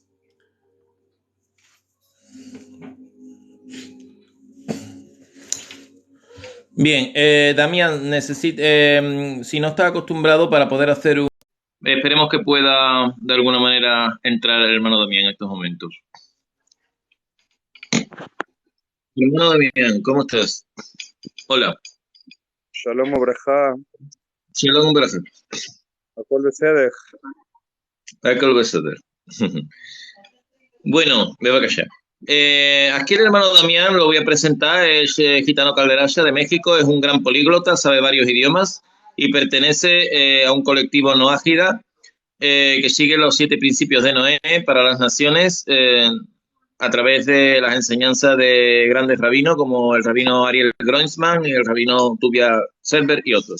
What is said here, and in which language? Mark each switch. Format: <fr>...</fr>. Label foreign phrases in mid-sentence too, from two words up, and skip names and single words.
<es>Bien, Damián, si no está acostumbrado para poder hacer un... Esperemos que pueda de alguna manera entrar el hermano Damián en estos momentos. Hermano Damián, ¿cómo estás? Hola.</es> <he>שלום וברכה, Shalom וברכה. הכל בסדר. הכל בסדר.</he> <es>Bueno, me voy a callar. Aquí el hermano Damián lo voy a presentar, es gitano calderasha de México, es un gran políglota, sabe varios idiomas y pertenece a un colectivo no ágida que sigue los 7 principios de Noé para las naciones a través de las enseñanzas de grandes rabinos como el rabino Ariel Groensman y el rabino Tuvia Selber y otros.</es>